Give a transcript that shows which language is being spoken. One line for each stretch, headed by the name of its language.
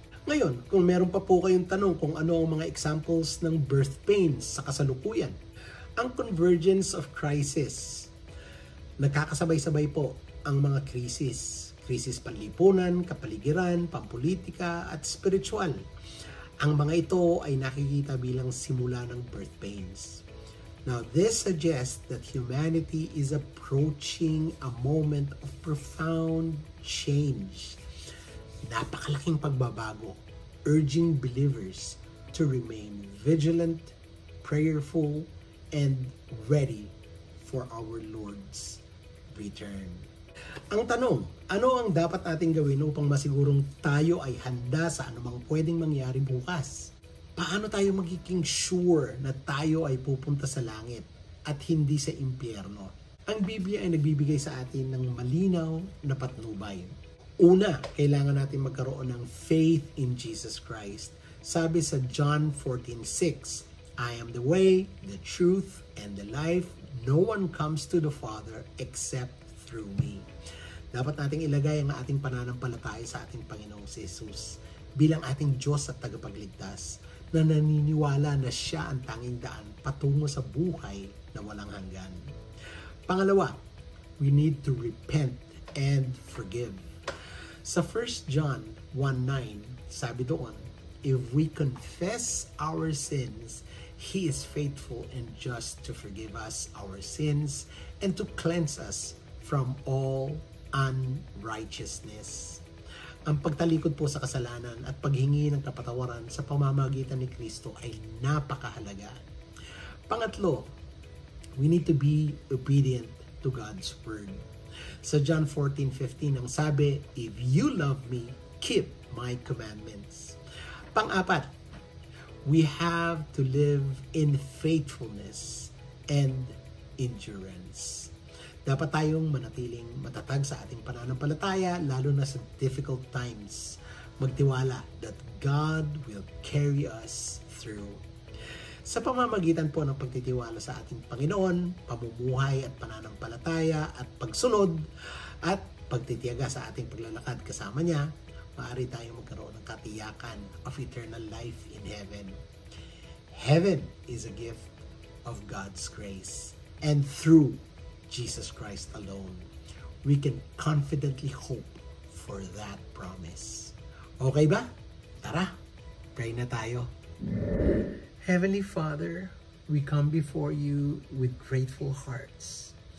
Filipino: Ngayon, kung meron pa po kayong tanong kung ano ang mga examples ng birth pains sa kasalukuyan, ang
English: convergence of crisis.
Filipino: Nagkakasabay-sabay po ang mga krisis panlipunan, kapaligiran, pampolitika at spiritual. Ang mga ito ay nakikita bilang simula ng birth pains.
English: Now, this suggests that humanity is approaching a moment of profound change.
Filipino: Napakalaking pagbabago,
English: urging believers to remain vigilant, prayerful, and ready for our Lord's return.
Filipino: Ang tanong, ano ang dapat nating gawin upang masigurong tayo ay handa sa anumang pwedeng mangyari bukas? Paano tayo magiging sure na tayo ay pupunta sa langit at hindi sa impyerno? Ang Biblia ay nagbibigay sa atin ng malinaw na patnubay. Una, kailangan natin magkaroon ng
English: faith in Jesus Christ.
Filipino: Sabi sa
English: John 14:6, I am the way, the truth, and the life. No one comes to the Father except through me.
Filipino: Dapat nating ilagay ang ating pananampalataya sa ating Panginoong Jesus bilang ating Diyos at tagapagligtas na naniniwala na siya ang tanging daan patungo sa buhay na walang hanggan. Pangalawa,
English: we need to repent and forgive. Sa 1 John 1:9,
Filipino: sabi doon,
English: if we confess our sins, He is faithful and just to forgive us our sins and to cleanse us from all unrighteousness.
Filipino: Ang pagtalikod po sa kasalanan at paghingi ng kapatawaran sa pamamagitan ni Kristo ay napakahalaga. Pangatlo,
English: we need to be obedient to God's word. Sa John 14:15
Filipino: ang sabi,
English: if you love me, keep my commandments.
Filipino: Pang-apat,
English: we have to live in faithfulness and endurance.
Filipino: Dapat tayong manatiling matatag sa ating pananampalataya, lalo na sa
English: difficult times.
Filipino: Magtiwala
English: that God will carry us through.
Filipino: Sa pamamagitan po ng pagtitiwala sa ating Panginoon, pamumuhay at pananampalataya at pagsunod at pagtitiyaga sa ating paglalakad kasama niya, maaari tayong magkaroon ng katiyakan
English: of eternal life in heaven. Heaven is a gift of God's grace. And through Jesus Christ alone, we can confidently hope for that promise.
Filipino: Okay ba? Tara, pray na tayo.
English: Heavenly Father, we come before you with grateful hearts.